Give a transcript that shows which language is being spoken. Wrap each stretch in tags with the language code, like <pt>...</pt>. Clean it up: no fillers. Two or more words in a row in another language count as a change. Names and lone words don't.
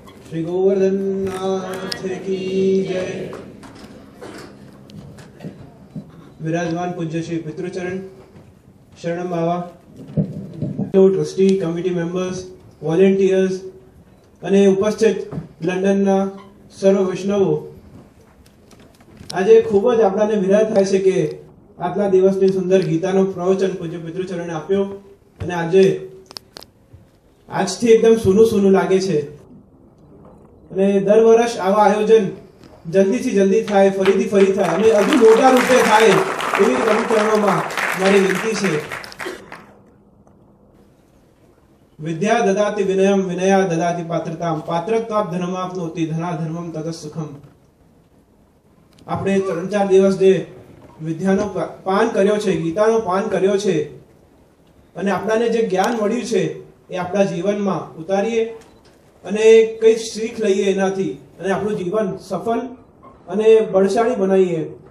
<hi>श्री गोवर्धन नाथ की जय। विराजमान पूज्य श्री पितृचरण शरणम बाबा,</hi> <en>trustee committee members, volunteers</en> <gu>અને ઉપસ્થિત લંડનના સર્વ વૈષ્ણવો, આજે ખૂબ જ આપણાને વિરાય થાય છે કે આટલા દિવસની સુંદર ગીતાનો પ્રવચન પૂજ્ય પિતૃચરણે આપ્યો અને આજથી એકદમ સૂનું સૂનું લાગે છે અને દર વર્ષ આવા આયોજન જલ્દીથી જલ્દી થાય, ફરીથી ફરી થાય અને હજુ મોટા રૂપે થાય એવી પ્રવૃત્તિઓમાં મારી વિનંતી છે।</gu> <sa>विद्या ददाति विनयम विनया ददाति पात्रताम पात्रत्वात् धर्माप्नोति धना धर्मम ततः सुखम।</sa> <gu>આપણે 3-4 દિવસ જે વિદ્યાનો પાન કર્યો છે, ગીતાનો પાન કર્યો છે અને આપણાને જે જ્ઞાન મળ્યું છે એ આપણા જીવનમાં ઉતારીએ અને કઈ શીખ લઈએ એનાથી અને આપણું જીવન સફળ અને બળશાળી બનાવીએ।</gu>